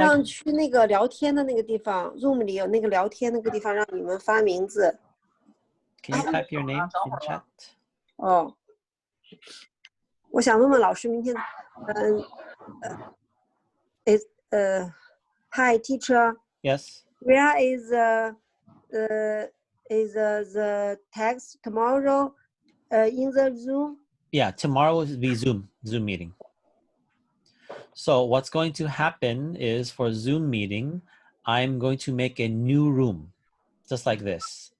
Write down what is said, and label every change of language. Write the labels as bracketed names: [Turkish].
[Chinese] 让去那个聊天的那个地方 ，Zoom 里有那个聊天那个地方，让你们发名字。 [English] Can you type your name in chat? [Chinese] 哦，我想问问老师，明天， [English] Hi teacher, Yes. where is the text tomorrow? In the Zoom? Yeah, tomorrow will be Zoom meeting. So what's going to happen is for Zoom meeting, I'm going to make a new room, just like this.